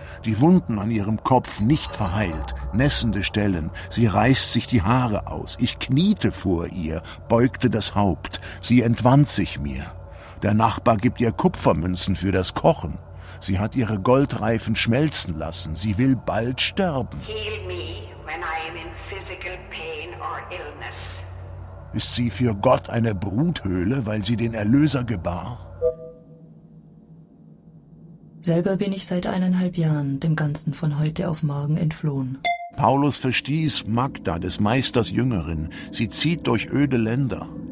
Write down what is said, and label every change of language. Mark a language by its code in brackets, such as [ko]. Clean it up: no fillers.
[de] Die Wunden an ihrem Kopf nicht verheilt, nässende Stellen. Sie reißt sich die Haare aus. Ich kniete vor ihr, beugte das Haupt. Sie entwand sich mir. Der Nachbar gibt ihr Kupfermünzen für das Kochen. Sie hat ihre Goldreifen schmelzen lassen. Sie will bald sterben. [en] Heal me when I am in physical pain or illness. [de] Ist sie für Gott eine Bruthöhle, weil sie den Erlöser gebar? Selber bin ich seit 1,5 Jahren dem Ganzen von heute auf morgen entflohen. Paulus verstieß Magda, des Meisters Jüngerin. Sie zieht durch öde Länder.